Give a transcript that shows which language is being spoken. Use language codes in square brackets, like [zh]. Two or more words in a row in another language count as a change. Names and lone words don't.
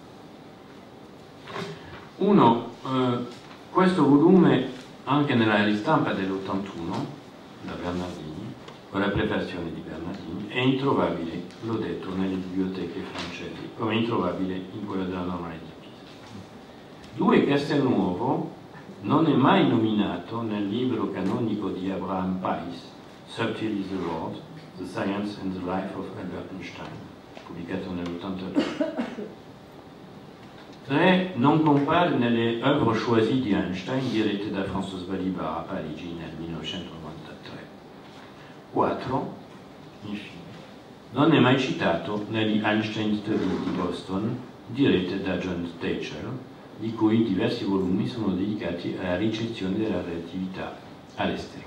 [it] Uno, questo volume, anche nella ristampa dell'81 da Bernardini, con la prefazione di Bernardini, è introvabile, l'ho detto, nelle biblioteche francesi, come è introvabile in quella della Normale di Pisa. Due, Castelnuovo non è mai nominato nel libro canonico di Abraham Pais, Subtle is the World, The Science and the Life of Albert Einstein, pubblicato nell'82. 3. Non compare nelle [fr] œuvres choisies [it] di Einstein dirette da François Balibar a Parigi nel 1993. 4. Infine, non è mai citato negli Einstein Studies di Boston dirette da John Thatcher, di cui diversi volumi sono dedicati alla ricezione della relatività all'estero.